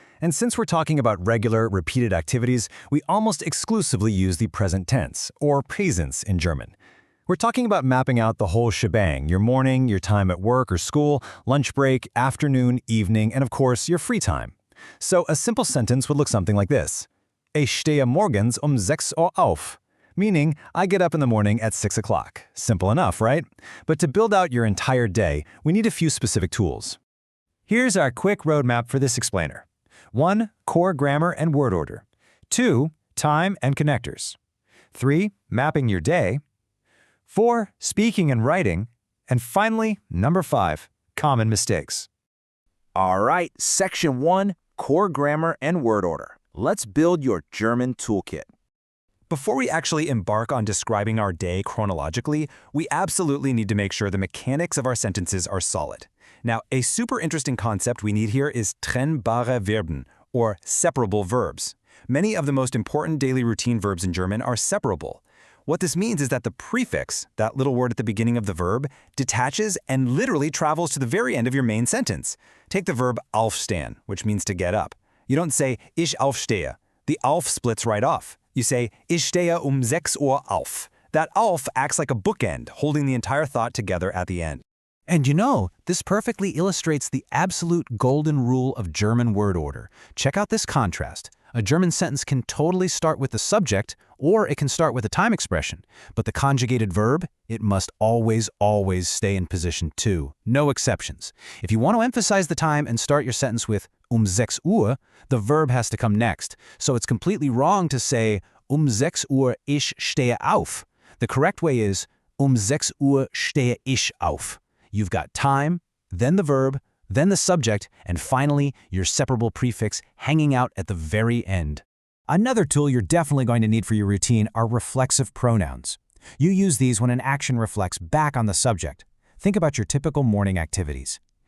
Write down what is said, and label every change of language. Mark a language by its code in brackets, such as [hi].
[en] And since we're talking about regular, repeated activities, we almost exclusively use the present tense, or Präsens in German. We're talking about mapping out the whole shebang, your morning, your time at work or school, lunch break, afternoon, evening, and of course, your free time. So a simple sentence would look something like this. [de] Ich stehe morgens 6 Uhr auf, [en] meaning I get up in the morning at 6 o'clock. Simple enough, right? But to build out your entire day, we need a few specific tools. Here's our quick roadmap for this explainer. 1. Core grammar and word order. 2. Time and connectors. 3. Mapping your day. 4. Speaking and writing. And finally, number 5. Common mistakes. All right, Section 1, Core Grammar and Word Order. Let's build your German toolkit. Before we actually embark on describing our day chronologically, we absolutely need to make sure the mechanics of our sentences are solid. Now, a super interesting concept we need here is [de] trennbare Verben, [en] or separable verbs. Many of the most important daily routine verbs in German are separable. What this means is that the prefix, that little word at the beginning of the verb, detaches and literally travels to the very end of your main sentence. Take the verb aufstehen, which means to get up. You don't say [de] ich aufstehe. [en] The auf splits right off. You say [de] ich stehe 6 Uhr auf. [en] That auf acts like a bookend, holding the entire thought together at the end. And you know, this perfectly illustrates the absolute golden rule of German word order. Check out this contrast. A German sentence can totally start with the subject, or it can start with a time expression. But the conjugated verb, it must always stay in position 2. No exceptions. If you want to emphasize the time and start your sentence with 6 Uhr, the verb has to come next. So it's completely wrong to say [de] 6 Uhr ich stehe auf. [en] The correct way is [de] 6 Uhr stehe ich auf. [en] You've got time, then the verb, then the subject, and finally, your separable prefix hanging out at the very end. Another tool you're definitely going to need for your routine are reflexive pronouns. You use these when an action reflects back on the subject. Think about your typical morning activities.